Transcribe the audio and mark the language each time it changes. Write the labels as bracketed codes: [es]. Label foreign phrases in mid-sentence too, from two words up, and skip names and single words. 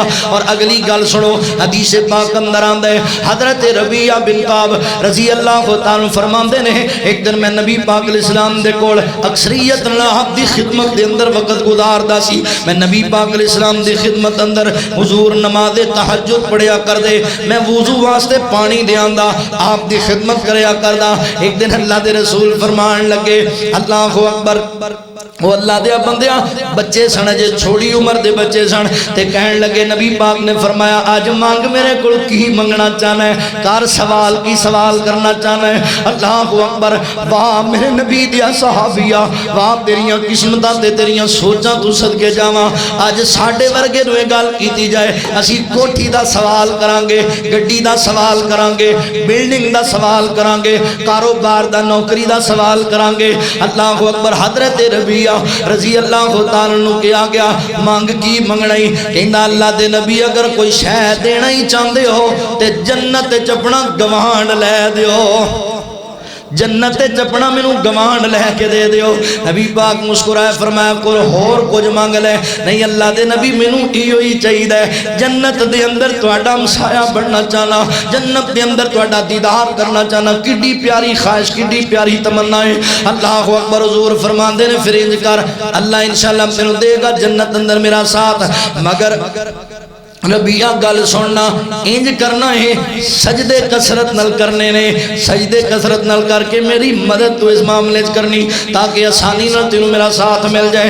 [pa] اور اگلی گل سنو، حدیث پاک اندر آندا ہے حضرت ربیعہ بن کعب [ar] رضی اللہ تعالی [pa] فرماندے نے ایک دن میں نبی پاک [ar] علیہ السلام [pa] دے کول اکثریت اللہ دی خدمت دے اندر وقت گزاردا سی، میں نبی پاک علیہ السلام دی خدمت اندر حضور نماز تہجد پڑھیا کر دے، میں وضو واسطے پانی دے آندا، آپ دی خدمت کریا کردا۔ ایک دن اللہ دے رسول فرمان لگے [ar] اللہ اکبر، [pa] وہ اللہ دے بندیاں بچے سن، جے چھوڑی عمر دے بچے سن، تے کہن لگے نبی پاک نے فرمایا آج مانگ میرے کول کی منگنا چاہنا ہے، کار سوال کی سوال کرنا چاہنا ہے۔ [ar] اللہ اکبر، [pa] واہ میرے نبی دیا صحابیہ، واہ تیریاں قسمتاں تے تیریاں سوچاں تو صدقے جاواں، آج ساڈے ورگے نوں گل کیتی جائے اسی کوٹھی دا سوال کران گے، گڈی دا سوال کران گے، بلڈنگ دا سوال کران گے، کاروبار دا نوکری دا سوال کران گے۔ [ar] اللہ اکبر، [pa] حضرت ربیعہ [ar] رضی اللہ تعالیٰ عنہ [pa] کیا گیا مانگ کی منگنا ہی، کہندا اللہ دے نبی اگر کوئی شے دینا ہی چاہندے ہو تے جنت چپنا گوان لے دیو، جنت چپنا مینوں گوان لے کے دے دیو۔ نبی پاک مسکرائے فرمایا کوئی ہور کچھ مانگ لے، نہیں اللہ دے نبی مینوں ایو ہی چاہیے، جنت دے اندر تہاڈا ہمسایا بننا چاہنا، جنت دے اندر تہاڈا دیدار کرنا چاہنا، کڈی پیاری خواہش، کڈی پیاری تمنا ہے۔ [ar] اللہ اکبر، [pa] حضور فرماندے نے پھر انج کر، اللہ انشاءاللہ مینوں دے گا جنت اندر میرا ساتھ، مگر ربیعہ گل سننا انج کرنا ہے، سجدے کثرت نل کرنے نے، سجدے کثرت نل کر کے میری مدد تو اس معاملے کرنی تاکہ آسانی نہ تینوں میرا ساتھ مل جائے۔